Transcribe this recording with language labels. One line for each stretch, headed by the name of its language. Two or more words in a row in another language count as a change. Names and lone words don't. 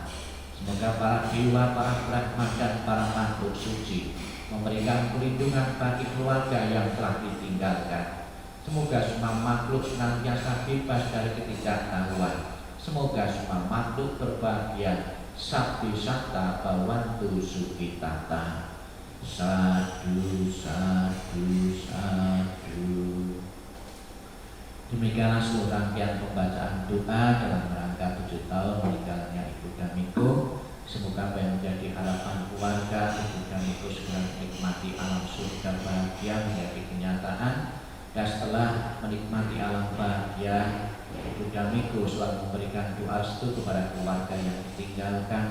Indonesian: Semoga para dewa, para brahma dan para makhluk suci memberikan perlindungan bagi keluarga yang telah ditinggalkan. Semoga semua makhluk senantiasa bebas dari ketidaktahuan. Semoga semua makhluk berbahagia.
Pali: Sabdi Satta Bawantu Sukitata. Sadu, sadu, sadu.
Indonesian: Demikianlah seluruh rangkaian pembacaan doa dalam rangka 7 tahun meninggalnya Ibu Damiko. Semoga apa yang menjadi harapan keluarga Ibu Damiko segera menikmati alam surga bahagia menjadi kenyataan. Dan setelah menikmati alam bahagia, Ibu Damiko selalu memberikan doa restu kepada keluarga yang ditinggalkan.